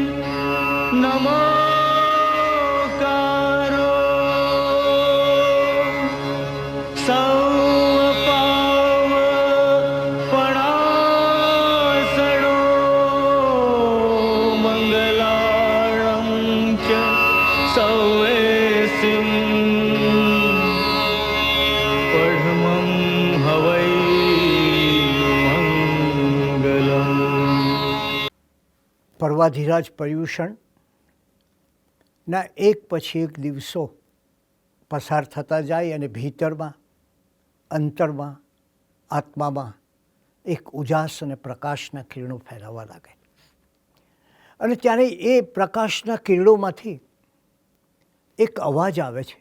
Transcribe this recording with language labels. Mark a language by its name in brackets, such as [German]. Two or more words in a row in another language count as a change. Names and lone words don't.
[Prakrit languages] नमोकारो सौपाव पणासणो मंगलाणं च सौवेसिं पढमं हवै मंगलम्। [Gujarati] पर्वाधिराज पर्युषणના એક પછી એક દિવસો પસાર થતા જાય અને ભીતરમાં અંતરમાં આત્મામાં એક ઉજાસ અને પ્રકાશના કિરણો ફેલાવા લાગે અને ત્યારે એ પ્રકાશના કિરણોમાંથી એક અવાજ આવે છે.